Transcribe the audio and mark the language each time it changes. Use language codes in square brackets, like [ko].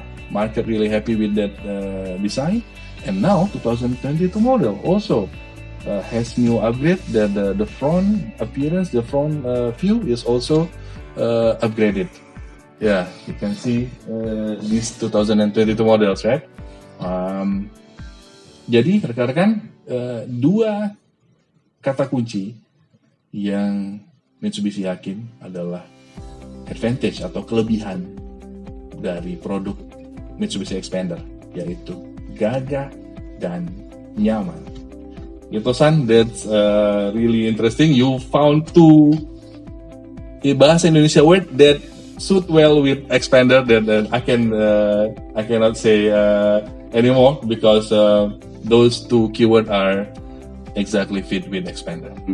[en] Market really happy with that design. And now 2022 model also has new upgrade. The front appearance, the front view is also upgraded. Yeah, you can see these 2022 models, right? [id] Jadi rekan-rekan, dua kata kunci yang Mitsubishi yakin adalah advantage atau kelebihan dari produk Mitsubishi Xpander, yaitu gagah dan nyaman. [en] Ito-san, that's really interesting. You found two bahasa Indonesia word that suit well with Xpander that I cannot say anymore, because those two keywords are exactly fit with Xpander.